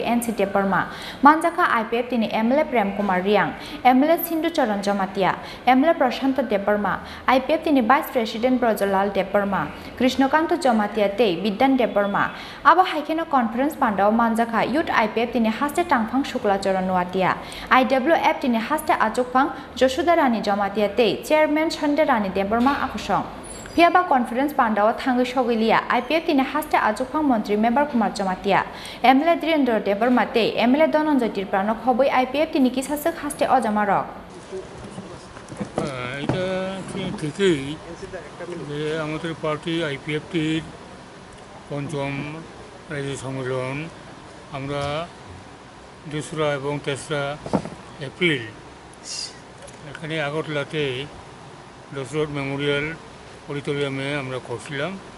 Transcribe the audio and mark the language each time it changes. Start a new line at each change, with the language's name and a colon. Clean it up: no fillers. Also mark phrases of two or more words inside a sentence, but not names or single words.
Kok Borok: NC Debarmani Manjaka IPFT ni MLA Prem Kumar Riang, MLA Sindhu Charan Jamatia, MLA Prashanta Debarma, IPFT ni Vice President Brojalal Debarma, Krishnakanto Jamatia Te, Bidan Debarma, Aba Haikeno Conference Pandao Manjaka, Youth IPFT ni Haste Tangpang Shukla Charan Watia, IWFT ni Haste Achupang, Joshudarani Jamatia Te, Chairman Chandarani Debarma Akushong. Piaba Conference Pandao Tangi Shogilia, IPFT in Haste Achupang Mantri Mevar Kumarjomatia, MLA Direndra Debarmate, MLA Dononjo Tripura Nokhoboi IPFT in Kisasuk Haste Ojamarok.
Bangla: এটা ঠিকই যে আমাদের পার্টি আইপিএফটির পঞ্চম রাজ্য সম্মেলন আমরা 2রা এবং 3রা এপ্রিল এখানে আগরতলাতে দশরথ মেমোরিয়াল অডিটোরিয়ামে আমরা করছিলাম,